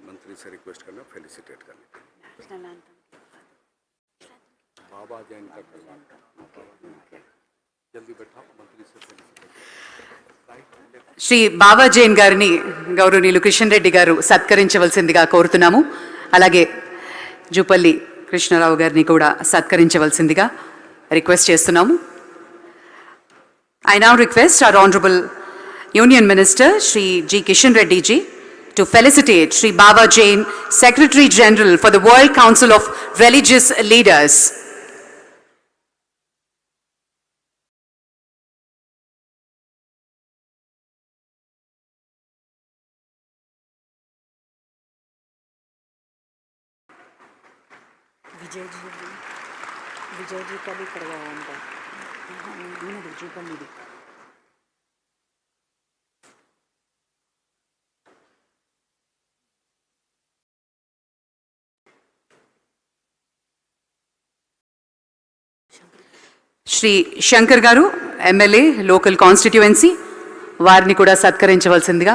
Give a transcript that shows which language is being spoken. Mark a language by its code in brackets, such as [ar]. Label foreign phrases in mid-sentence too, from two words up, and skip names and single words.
[hi] मंत्री से रिक्वेस्ट करना फेलिसिटेट करने के लिए। बाबा जैन का करवा जल्दी बैठाओ मंत्री से फेलिसिटेट। [te] శ్రీ బాబా జైన్ గారిని గౌరవనీయులు కిషన్ రెడ్డి గారు సత్కరించవలసిందిగా కోరుతున్నాము. అలాగే జూపల్లి కృష్ణారావు గారిని కూడా సత్కరించవలసిందిగా రిక్వెస్ట్ చేస్తున్నాము. [en] I now request our Honorable Union Minister Shri G. Kishan Reddy ji to felicitate Shri Baba Jain, Secretary General for the World Council of Religious Leaders. [hi] विजय जी का भी करवाओ उनका जी का भी [te] శ్రీ శంకర్ గారు [en] MLA local constituency [te] వారిని కూడా సత్కరించవలసిందిగా.